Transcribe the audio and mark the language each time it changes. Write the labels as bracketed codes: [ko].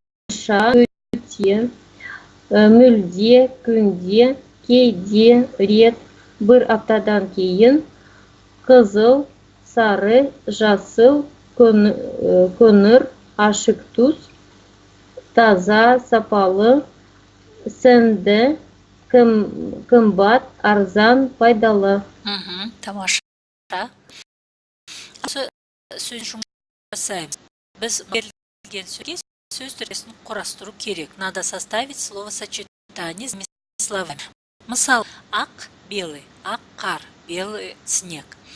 [kk] ша, өте, мүлде, күнде, кейде, рет, бір аптадан кейін, қызыл, сары, жасыл, көңір, ашық түс, таза, сапалы, сәнді, қымбат, арзан, пайдалы. Тамаша. Сөз жұмыс жасаймыз. Біз берілген сөзге сөз түресін құрастыру керек. [ru] Надо составить словосочетание с словами. [kk] Мысал, ақ, [ru] белый, [kk] ақ, қар, [ru] белый, снег.